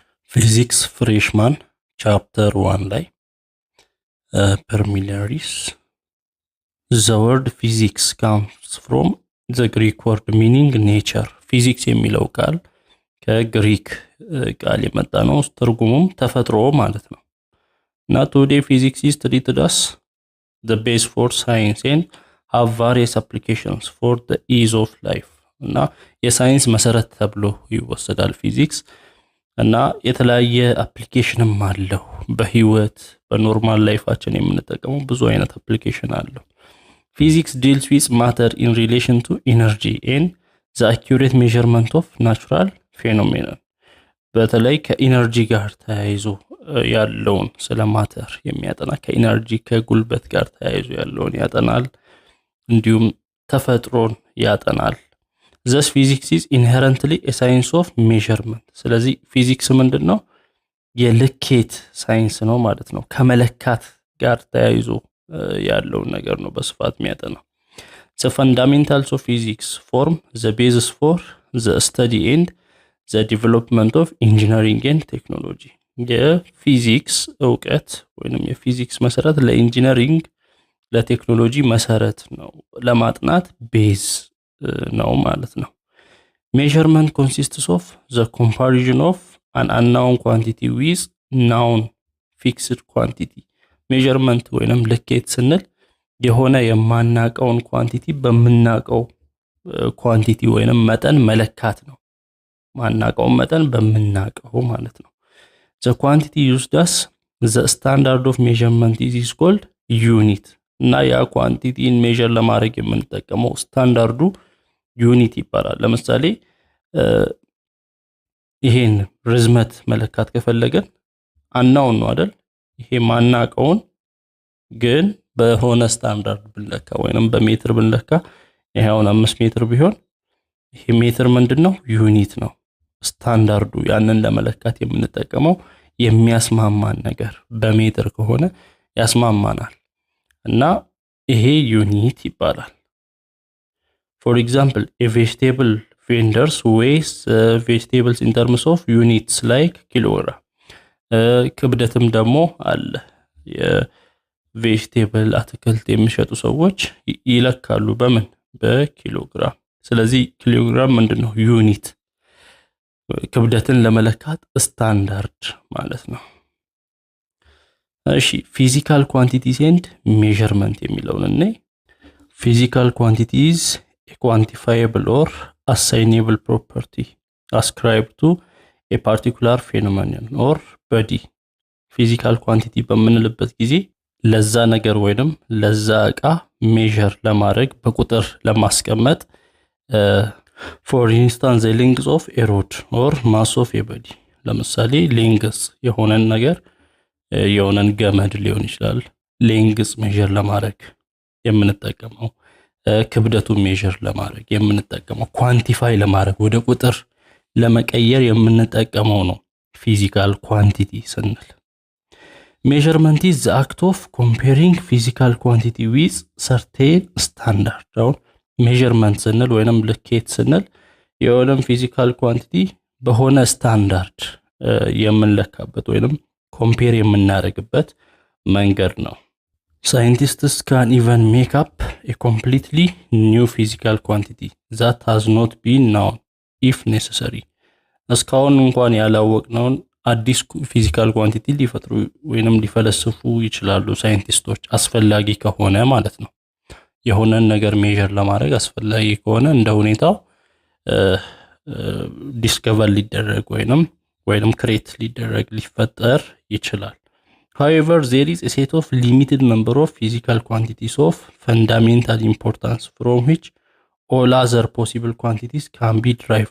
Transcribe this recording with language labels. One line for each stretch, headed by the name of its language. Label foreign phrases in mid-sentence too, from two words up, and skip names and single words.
Amharic: ፊዚክስ ፍሬሽማን ቻፕተር 1 ላይ ፐርሚላሪስ
English: the word physics comes from the Greek word meaning
Amharic: nature ፊዚክስ የሚለው ቃል ከግሪክ ቃል የመጣ ነው ትርጉሙም ተፈጥሮ ማለት ነው እና
English: today physics is treated as the base for science and have various applications for the ease of life
Amharic: እና የሳይንስ መሰረት ተብሎ ይወሰዳል ፊዚክስ እና የተለያየ አፕሊኬሽንም አለው በህይወት በኖርማል ላይፋችን የምንጠቀመው ብዙ አይነት አፕሊኬሽን አለው
English: physics deals with matter in relation to energy and the accurate measurement of natural phenomena
Amharic: በተለይ ከኢነርጂ ጋር ተያይዞ ያለውን ስለ ማተር የሚያጠና ከኢነርጂ ከጉልበት ጋር ተያይዞ ያለውን ያጠናል እንዲሁም ተፈጥሮን ያጠናል
English: Thus physics is inherently a science of measurement
Amharic: ስለዚህ ፊዚክስ ምንድነው የልኬት ሳይንስ ነው ማለት ነው ከመለካት ጋር ተያይዞ ያለው ነገር ነው በስፋት የሚያጠናው
English: The fundamentals of physics form the basis for the study and the development of engineering and technology
Amharic: የፊዚክስ ዕውቀት ወይንም የፊዚክስ መሰረት ለኢንጂነሪንግ ለቴክኖሎጂ መሰረት ነው ለማጥናት ቤዝ ነው ማለት ነው
English: measurement consists of the comparison of an unknown quantity with known fixed quantity
Amharic: measurement ወይንም ልኬት ስንል የሆነ የማናቀውን ኳንቲቲ በመናቀው ኳንቲቲ ወይንም መጠን መለካት ነው ማናቀው መጠን በመናቀው ማለት ነው
English: the quantity used as the standard of measurement is called unit
Amharic: እና ያ ኳንቲቲን ሜዠር ለማድረግ የምንጠቀመው ስታንዳርዱ ዩኒት ይባላል ለምሳሌ ይሄን ርዝመት መለካት ከፈለገን አናውን ነው አይደል ይሄ ማናቀውን ግን በሆነ ስታንዳርድ ብንለካ ወይንም በሜትር ብንለካ ይሄውን 5 ሜትር ቢሆን ይሄ ሜትር ምንድነው ዩኒት ነው ስታንዳርዱ ያንን ለመለካት የምንጠቀመው የሚያስማማን ነገር በሜትር ከሆነ ያስማማናል እና ይሄ ዩኒት ይባላል
English: For example, a vegetable vendors weighs vegetables in terms of units like kilogram.
Amharic: ክብደትም ደግሞ አለ የቬጅቴብል አትክልት የሚሸጡ ሰዎች ይለካሉ በምን በኪሎግራም ስለዚህ ኪሎግራም ምንድነው ዩኒት ክብደትን ለመለካት ስታንዳርድ ማለት ነው እሺ
English: physical quantities and measurement
Amharic: የሚለውን እንይ
English: physical quantities a quantifiable or assignable property ascribed to a particular phenomenon or body physical quantity
Amharic: በምንልበት ጊዜ ለዛ ነገር ወይንም ለዛ ዕቃ ሜዠር ለማድረግ በቁጥር ለማስቀመጥ
English: for instance the length of a rod or mass of a body
Amharic: ለምሳሌ length የሆነን ነገር የሆነን ገመድ ሊሆን ይችላል length ሜዠር ለማድረግ የምንጠቀመው ክብደቱን ሜዠር ለማድረግ የምንጠቀመው ኳንቲፋይ ለማድረግ ወደ ቁጥር ለመቀየር የምንጠቀመው ነው
English: physical quantity
Amharic: ስንል measurement
English: is the act of comparing physical quantity with certain standard ነው measurement
Amharic: ስንል ወይንም ልኬት ስንል የሆነን ፊዚካል ኳንቲቲ በሆነ ስታንዳርድ የምንለካበት ወይንም ኮምፔር የምናደርግበት መንገድ ነው
English: Scientists can even make up a completely new physical quantity that has not been known if necessary.
Amharic: እስካሁን እንኳን ያላወቅነውን አዲስ
English: physical quantity
Amharic: ሊፈጥሩ ወይንም ሊፈለስፉ ይችላሉ ሳይንቲስቶች አስፈላጊ ከሆነ ማለት ነው የሆነን ነገር ሜዠር ለማድረግ አስፈላጊ ከሆነ እንደ ሁኔታው ዲስከቨር ሊደረግ ወይንም ክሬት ሊደረግ ሊፈጠር ይችላል
English: However, there is a set of limited number of physical quantities of fundamental importance from which all other possible quantities can be derived.